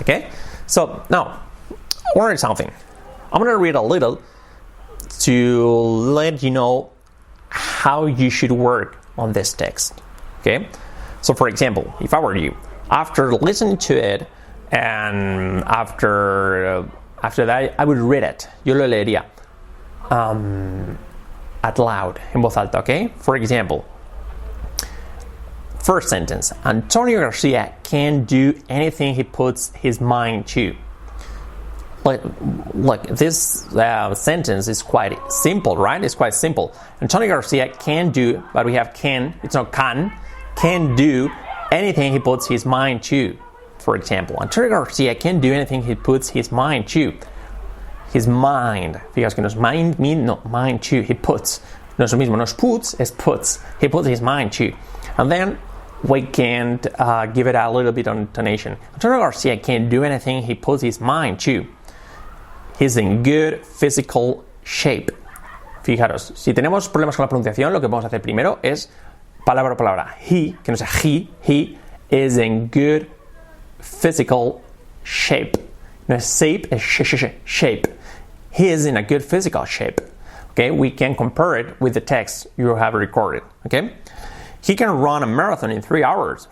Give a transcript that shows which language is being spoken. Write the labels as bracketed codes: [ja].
[en] Okay, so now I want to do something. I'm going to read a little to let you know how you should work on this text. Okay, so for example, if I were you, after listening to it and after that, I would read it. [es] Yo lo leería [en] out loud, [es] en voz alta. [en] Okay, for example, first sentence: Antonio Garcia can do anything he puts his mind to. Look, this sentence is quite simple, right? It's quite simple. Antonio Garcia can do, but we have can, it's not can do anything he puts his mind to. For example, Antonio Garcia can do anything he puts his mind to. His mind. [es] Fíjate que no es mind, no, [en] mind to. He puts. [es] No es lo mismo, no es puts, es puts. [en] He puts his mind to. And then we can give it a little bit of intonation. Antonio Garcia can do anything he puts his mind to. He's in good physical shape. [es] Fijaros, si tenemos problemas con la pronunciación, lo que vamos a hacer primero es palabra por palabra. [en] He, [es] que no sea [en] he is in good physical shape. [es] No es shape, es shape. [en] He is in a good physical shape. Okay, we can compare it with the text you have recorded. Okay, he can run a marathon in 3 hours.